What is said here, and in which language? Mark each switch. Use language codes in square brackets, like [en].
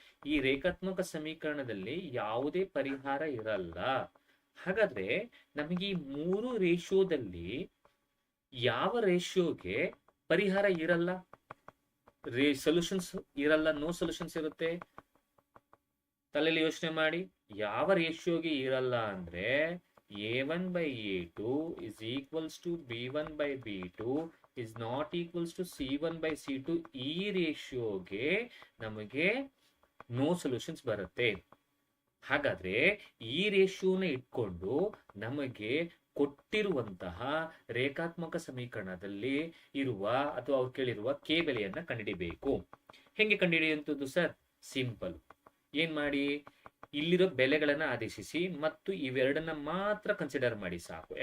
[kn] ಈ ರೇಖಾತ್ಮಕ ಸಮೀಕರಣದಲ್ಲಿ ಯಾವುದೇ ಪರಿಹಾರ ಇರಲ್ಲ. ಹಾಗಾದ್ರೆ ನಮಗೆ ಈ ಮೂರು ರೇಷಿಯೋದಲ್ಲಿ ಯಾವ ರೇಷಿಯೋಗೆ ಪರಿಹಾರ ಇರಲ್ಲ, ಸೊಲ್ಯೂಷನ್ಸ್ ಇರಲ್ಲ, ನೋ ಸೊಲ್ಯೂಷನ್ಸ್ ಇರುತ್ತೆ? ತಲೆಯಲ್ಲಿ ಯೋಚನೆ ಮಾಡಿ. ಯಾವ ರೇಷಿಯೋಗೆ ಇರಲ್ಲ ಅಂದ್ರೆ [en] A1/A2 is equals to B1/B2 is not equals to C1/C2. [kn] ಈ ರೇಷಿಯೋಗೆ ನಮಗೆ ನೋ ಸೊಲ್ಯೂಷನ್ಸ್ ಬರುತ್ತೆ. ಹಾಗಾದ್ರೆ ಈ ರೇಷಿಯೋನ ಇಟ್ಕೊಂಡು ನಮಗೆ ಕೊಟ್ಟಿರುವಂತಹ ರೇಖಾತ್ಮಕ ಸಮೀಕರಣದಲ್ಲಿ ಇರುವ ಅಥವಾ ಅವ್ರು ಕೇಳಿರುವ ಕೆ ಬೆಲೆಯನ್ನ ಕಂಡುಹಿಡಿಬೇಕು. ಹೆಂಗೆ ಕಂಡುಹಿಡಿಯುವಂಥದ್ದು ಸರ್? ಸಿಂಪಲ್. ಏನ್ ಮಾಡಿ, ಇಲ್ಲಿರೋ ಬೆಲೆಗಳನ್ನ ಆದೇಶಿಸಿ ಮತ್ತು ಇವೆರಡನ್ನ ಮಾತ್ರ ಕನ್ಸಿಡರ್ ಮಾಡಿ ಸಾಕು.